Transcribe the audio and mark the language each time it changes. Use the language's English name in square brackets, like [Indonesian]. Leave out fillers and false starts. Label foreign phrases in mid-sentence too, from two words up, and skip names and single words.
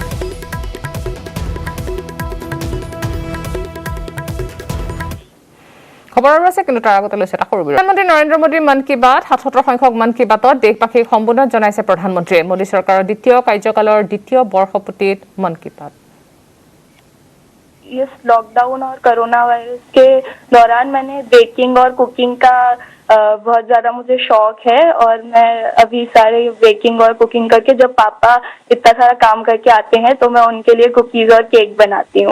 [Assamese] খবৰ আৰু আছে, কিন্তু তাৰ আগতে লৈছে এটা সৰু বিৰতি। প্ৰধানমন্ত্ৰী নৰেন্দ্ৰ মোদীৰ মন কী বাত ৭৭ সংখ্যক মন কী বাতত দেশবাসীক সম্বোধন জনাইছে প্ৰধানমন্ত্ৰীয়ে। মোদী চৰকাৰৰ দ্বিতীয় কাৰ্যকালৰ দ্বিতীয় বৰ্ষপূৰ্তিত মন কী বাত। [Hindi] इस लॉकडाउन और कोरोना वायरस के दौरान मैंने बेकिंग और कुकिंग का बहुत ज्यादा मुझे शौक है, और मैं अभी सारे बेकिंग और कुकिंग करके जब पापा इतना सारा काम करके आते हैं तो मैं उनके लिए कुकीज और केक बनाती हूँ।